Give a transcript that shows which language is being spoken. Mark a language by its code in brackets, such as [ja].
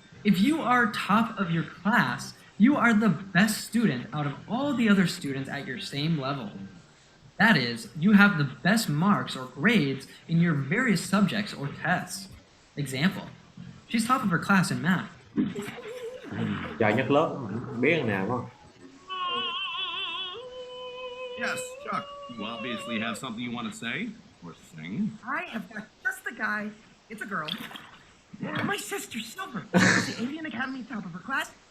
[en] If you are top of your class, you are the best student out of all the other students at your same level. That is, you have the best marks or grades in your various subjects or tests. Example, she's top of her class in math. [vi] Giỏi nhất lớp, biết nào không? [en] Yes, Chuck. You obviously have something you want to say or sing. I have got just the guy. It's a girl. My sister Silver. She's the Avian Academy top of her class.